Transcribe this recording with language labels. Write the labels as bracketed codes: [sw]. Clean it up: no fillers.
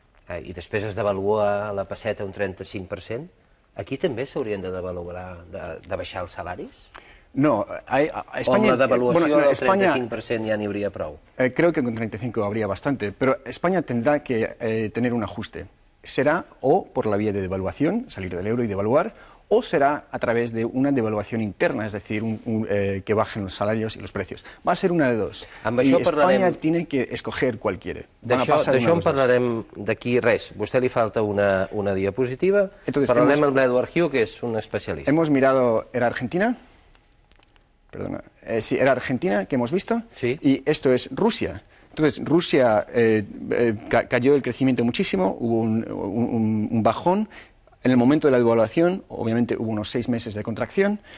[ca] I després es devalua la peseta un 35%, aquí també s'haurien de devaluar, de baixar els salaris? [es] No, España... [ca] O la devaluació del 35% ya n'hi hauria prou? [es] Creo que con 35 habría bastante, pero España tendrá que tener un ajuste. Será o por la vía de devaluación, salir del euro y devaluar, o será a través de una devaluación interna, es decir, que bajen los salarios y los precios. Va a ser una de dos. I España tiene que escoger cuál quiere. [ca] D'això en parlarem d'aquí res. A vostè li falta una diapositiva. Parlarem amb l'Edward Hugh, que és un especialista. [es] Hemos mirado, ¿era Argentina? Perdona. Sí, era Argentina, que hemos visto. Sí. Y esto es Rusia. Entonces, Rusia cayó el crecimiento muchísimo, hubo un bajón. En el momento de la devaluación, obviamente, hubo unos 6 meses de contracción.